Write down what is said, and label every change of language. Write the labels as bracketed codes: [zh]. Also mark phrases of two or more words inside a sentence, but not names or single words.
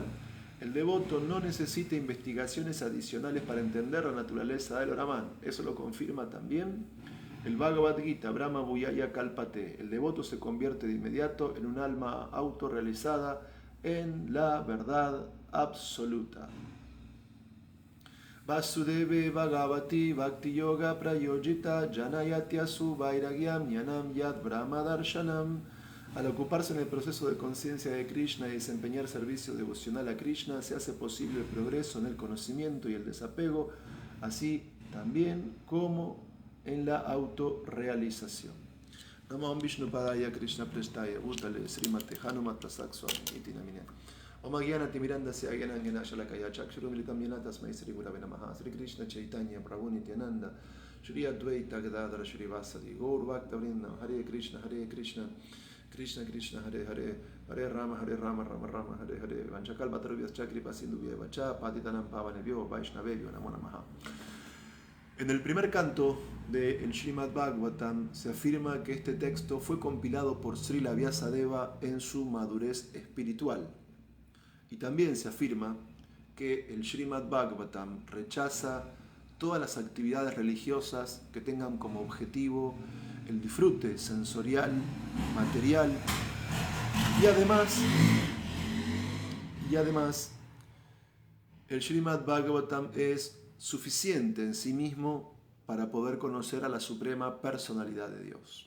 [es] El devoto no necesita investigaciones adicionales para entender la naturaleza del Brahman. Eso lo confirma también el Bhagavad Gita, [sa] Brahma Bhuyaya Kalpate. [es] El devoto se convierte de inmediato en un alma autorrealizada en la verdad absoluta. [sa] Vasudeve Bhagavati Bhakti Yoga Prayojita Janayatyasu Vairagyam Yanam Yad Brahma Darshanam. [es] Al ocuparse en el proceso de conciencia de Krishna y desempeñar servicio devocional a Krishna, se hace posible el progreso en el conocimiento y el desapego, así también como en la autorrealización. [sa] Namah Vishnupadaya Krishna Prestaya Bhutale Srimate Hanumat Tasak Swami Iti Namine. Om Agyanati Mirandasya Agyanangena Shalakaya Chakshurumilitam Yena Tasmai Sri Gurave Namaha. Sri Krishna Chaitanya Prabhu Nityananda Shri Advaita Gadadhara Shri Vasadi Gaur Bhakta Vrindam Hare Krishna Krishna Krishna Hare Hare Hare Rama Rama Rama Hare Hare Vanchakal Bhatarvyas Chakripa Sindhubhya Vacha Patitanam Pavanebhyo Vaishnavebhyo Namo Namaha. [es] En el primer canto del Srimad Bhagavatam se afirma que este texto fue compilado por Srila Vyasadeva en su madurez espiritual. Y también se afirma que el Srimad Bhagavatam rechaza todas las actividades religiosas que tengan como objetivo el disfrute sensorial, material, y además el Srimad Bhagavatam es suficiente en sí mismo para poder conocer a la suprema personalidad de Dios.